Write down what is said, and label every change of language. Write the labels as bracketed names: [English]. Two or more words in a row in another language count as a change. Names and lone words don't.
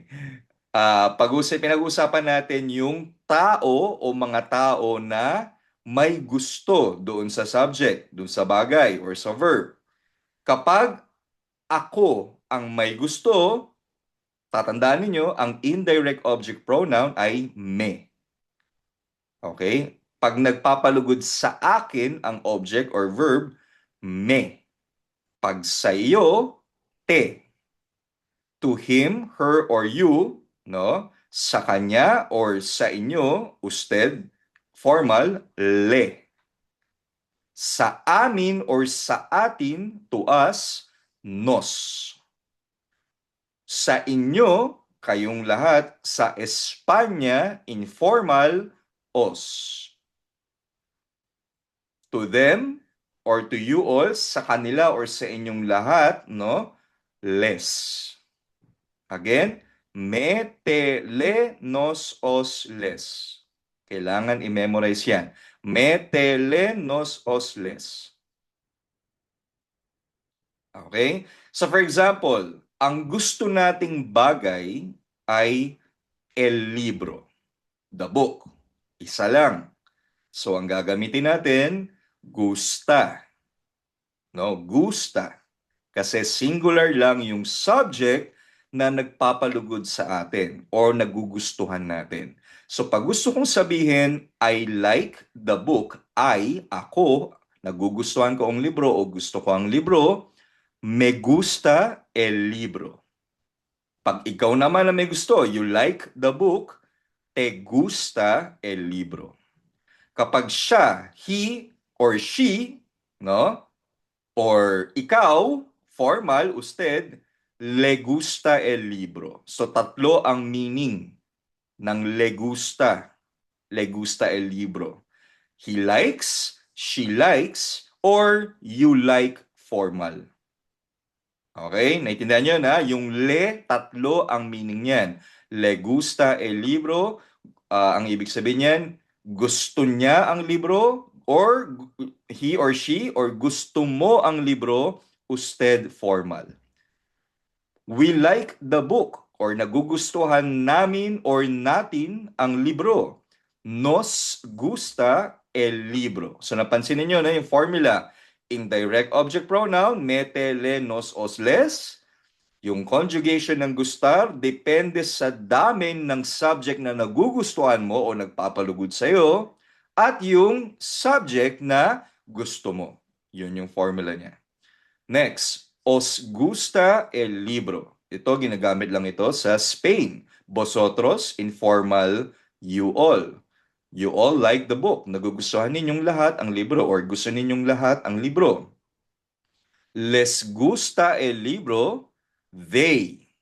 [Filipino] Pinag-uusapan natin yung tao o mga tao na may gusto doon sa subject, doon sa bagay or sa verb. Kapag ako ang may gusto, tatandaan ninyo, ang [English] indirect object pronoun [Filipino] ay me. Okay? Pag nagpapalugod sa akin ang [English] object or verb, [Filipino] me. Pag sa iyo, [English] te. To him, her, or you, no? [Filipino] Sa kanya or sa inyo, [Spanish] usted, formal, le. [Filipino] Sa amin or sa atin, [English] to us, [Spanish] nos. [Filipino] Sa inyo, kayong lahat, sa Espanya, [Spanish] informal, os. [English] To them or to you all, [Filipino] sa kanila or sa inyong lahat, no? [Spanish] Les. Again, me, te, le, nos, os, les. [Filipino] Kailangan i-memorize yan. [Spanish] Me, te, le, nos, os, les. [English] Okay? So for example, [Filipino] ang gusto nating bagay ay [Spanish] el libro, [English] the book. [Filipino] Isa lang. So ang gagamitin natin, [Spanish] gusta. No, gusta. [Filipino] Kasi singular lang yung subject, na nagpapalugod sa atin or nagugustuhan natin. So pag gusto kong sabihin, [English] I like the book, [Filipino] ako, nagugustuhan ko ang libro o gusto ko ang libro, [Spanish] me gusta el libro. [Filipino] Pag ikaw naman na may gusto, [English] you like the book, [Spanish] te gusta el libro. [Filipino] Kapag siya, [English] he or she, no? [Filipino] Or ikaw, [Spanish] formal, usted, le gusta el libro. [Filipino] So tatlo ang meaning ng [Spanish] le gusta. Le gusta el libro. [English] He likes, she likes, or you like formal. [Filipino] Okay? Naintindihan nyo na? Yung le, tatlo ang meaning niyan. Le gusta el libro, ang ibig sabihin niyan, gusto niya ang libro, [English] or he or she, or [Filipino] gusto mo ang libro, [Spanish] usted formal. [English] We like the book, [Filipino] or nagugustuhan namin or natin ang libro. [Spanish] Nos gusta el libro. [Filipino] So napansin niyo na yung formula. [English] Indirect object pronoun, [Spanish] mete, le, nos, os, les. [Filipino] Yung conjugation ng gustar, depende sa dami ng subject na nagugustuhan mo o nagpapalugod sa'yo, at yung subject na gusto mo. Yun yung formula niya. Next, [Spanish] os gusta el libro. [Filipino] Ito, ginagamit lang ito sa Spain. [Spanish] Vosotros, informal, [English] you all. You all like the book. [Filipino] Nagugustuhan ninyong lahat ang libro or gusto ninyong lahat ang libro. [Spanish] Les gusta el libro, [English] they.